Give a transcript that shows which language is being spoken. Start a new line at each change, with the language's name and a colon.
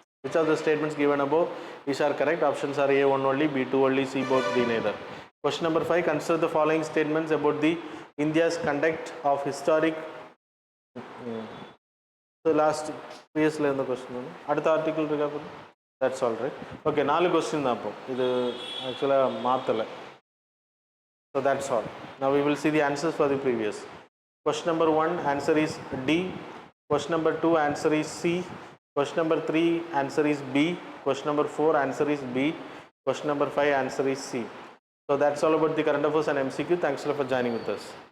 English: Which of the statements given above these are correct? Options are A, 1 only, B, 2 only, C, both, D, neither. Question number 5, consider the following statements about the India's conduct of historic. So last previous la question
Tamil: அடுத்த
English: article
Tamil: இருக்கா?
English: That's all right. Okay, 4 question
Tamil: தான் அப்போ இது ஆக்சுவலா மாத்தல.
English: So that's all. Now we will see the answers for the previous. Question number 1, answer is D. Question number 2, answer is C. Question number 3, answer is B. Question number 4, answer is B. Question number 5, answer is C. So that's all about the current affairs and MCQ. Thanks a lot for joining with us.